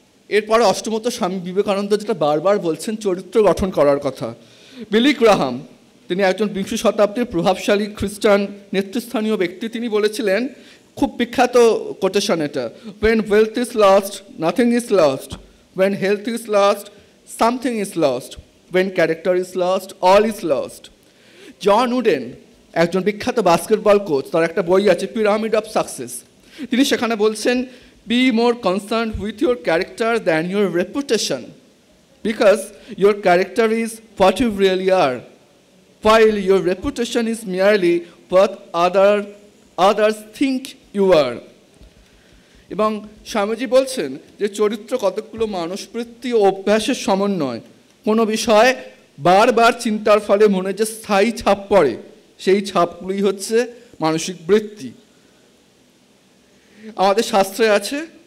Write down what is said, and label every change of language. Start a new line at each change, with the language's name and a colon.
Bangla: এরপরে অষ্টমত স্বামী বিবেকানন্দ যেটা বারবার বলছেন চরিত্র গঠন করার কথা। বিলি গ্রাহাম, তিনি একজন 20 শতাব্দীর প্রভাবশালী খ্রিস্টান নেতৃস্থানীয় ব্যক্তি, তিনি বলেছিলেন, খুব বিখ্যাত কোটেশন এটা,
English: when wealth is lost, nothing is lost. When health is lost, something is lost. When character is lost, all is lost.
Bangla: John wooden, একজন বিখ্যাত বাস্কেটবল কোচ, তার একটা বই আছে পিরামিড অফ সাকসেস। তিনি সেখানে বলছেন,
English: be more concerned with your character than your reputation, because your character is what you really are, while your reputation is merely what others think you are.
Bangla: এবং স্বামীজি বলছেন যে চরিত্র কতগুলো মানসবৃত্তি ও অভ্যাসের সমন্বয়। কোনো বিষয় বারবার চিন্তার ফলে মনে যে স্থায়ী ছাপ পড়ে, সেই ছাপগুলোই হচ্ছে মানসিক বৃত্তি। আমাদের শাস্ত্রে আছে